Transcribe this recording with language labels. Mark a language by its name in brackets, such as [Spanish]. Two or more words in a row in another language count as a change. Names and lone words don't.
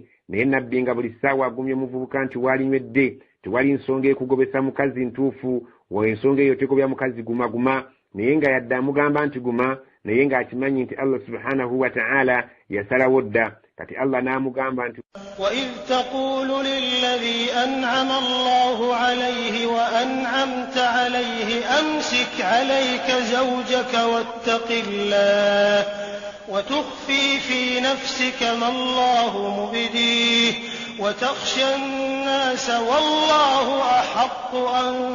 [Ganda] Naye Nabbi nga buli ssaawa agumye omuvubuka nti waalinywedde, tewali nsonga ekugobesa mukazi ntuufu, ensonga eyo tegobya mukazi gumaguma. Naye nga yadde amugamba nti guma, naye ng'akimanyi nti Allah [Arabic] سبحانه وتعالى [Ganda] yasalawo dda. Kati Allah n'amugamba nti [Arabic] وَإِذْ تَقُولُ لِلَّذِي أَنْعَمَ اللَّهُ عَلَيْهِ وَأَنْعَمْتَ عَلَيْهِ أَمْسِكْ عَلَيْكَ زَوْجَكَ وَاتَّقِ اللَّهَ وَتُخْفِي فِي نَفْسِكَ مَا اللَّهُ مُبْدِيهِ وَتَخْشَى النَّاسَ وَاللَّهُ أَحَقُّ أَن